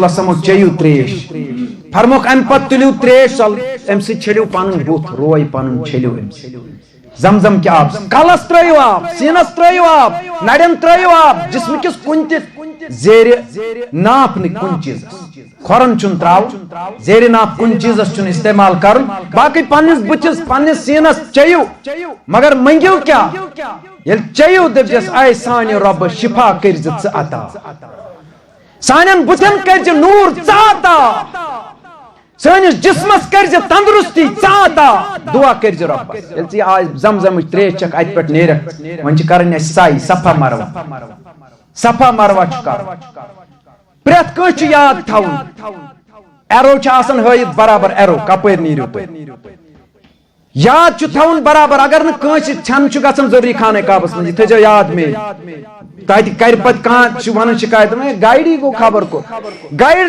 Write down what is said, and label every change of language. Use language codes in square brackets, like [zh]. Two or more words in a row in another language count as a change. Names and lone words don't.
[ks] اسمو چیٚیِو تریش فرموکھ امہِ پتہٕ تُلِو تریش امہِ سۭتۍ چھٔلِو پنُن بُتھ روے پنُن چھٔلِو امہِ سۭتۍ زمزم کہِ آب کلس ترٲیِو آب سیٖنس ترٲیِو آب نرٮ۪ن ترٲیِو آب جسمہٕ کِس کُنہِ تہِ زیرِ ناپ نہٕ کُنہِ چیٖزس کھۄرن چھُنہٕ تراوُن زیرِ ناپ کُنہِ چیٖزس چھُنہٕ استعمال کرُن باقٕے پننِس بٕتھِس پننِس سیٖنس چیٚیِو مگر منٛگِو کیٛاہ ییٚلہِ چیٚیِو دٔپزٮ۪س اے سانہِ رۄبہٕ شفا کٔرزِ ژٕ عطا سانٮ۪ن بٕتھٮ۪ن کٔرزِ نوٗر ژٕ عطا سٲنِس جسمس کٔرزِ تندرستی ژٕ عطا دعا کٔرزِ رۄبس ییٚلہِ ژٕ یہِ آز زمزمٕچ تریش چھکھ اتہِ پٮ۪ٹھ نیرکھ وۄنۍ چھِ کرٕنۍ اسہِ ساے صفا مروا صفا مروا چھُ کرُن پرٛٮ۪تھ کٲنٛسہِ چھُ یاد تھاوُن ایرو چھُ آسان ہٲیِتھ برابر ایرو کپٲرۍ نیٖرِو تُہۍ یاد چھُ تھاوُن برابر اگر نہٕ کٲنٛسہِ ژھٮ۪نہٕ چھُ گژھان ضروٗری خانہ کعبس منٛز یہِ تھٲیزیو یاد مےٚ تتہِ کرِ پتہٕ کانٛہہ چھُ ونان شکایت گایڈی گوٚو خبر کوٚت گایڈ